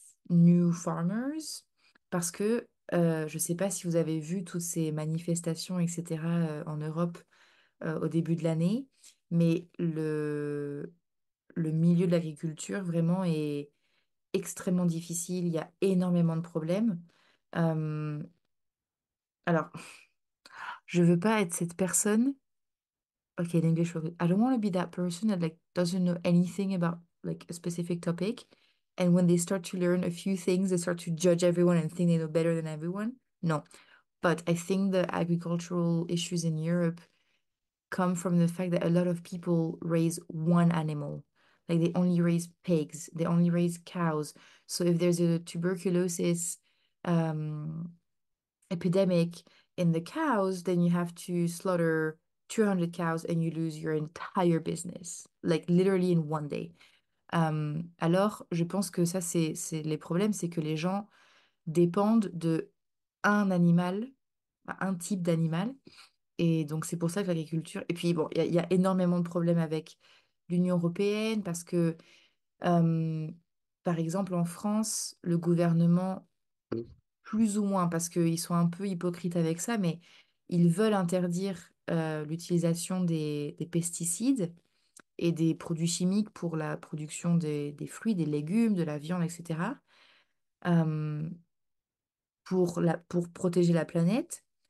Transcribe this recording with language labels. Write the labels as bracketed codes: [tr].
[en] new farmers [fr] parce que je ne sais pas si vous avez vu toutes ces manifestations, etc., en Europe au début de l'année, mais le milieu de l'agriculture vraiment est extrêmement difficile. Il y a énormément de problèmes. Euh, alors, je veux pas être cette personne. [en] Okay, in English, okay. I don't want to be that person that like doesn't know anything about like a specific topic. And when they start to learn a few things, they start to judge everyone and think they know better than everyone. No. But I think the agricultural issues in Europe come from the fact that a lot of people raise one animal. Like they only raise pigs, they only raise cows. So if there's a tuberculosis um, epidemic in the cows, then you have to slaughter 200 cows and you lose your entire business, like literally in one day. [fr] Alors, je pense que ça, c'est les problèmes, c'est que les gens dépendent de un animal, un type d'animal. Et donc, c'est pour ça que l'agriculture. Et puis, bon, il y a énormément de problèmes avec l'Union européenne parce que, euh, par exemple, en France, le gouvernement plus ou moins, parce qu'ils sont un peu hypocrites avec ça, mais ils veulent interdire l'utilisation des pesticides et des produits chimiques pour la production des fruits, des légumes, de la viande, etc., euh, pour protéger la planète.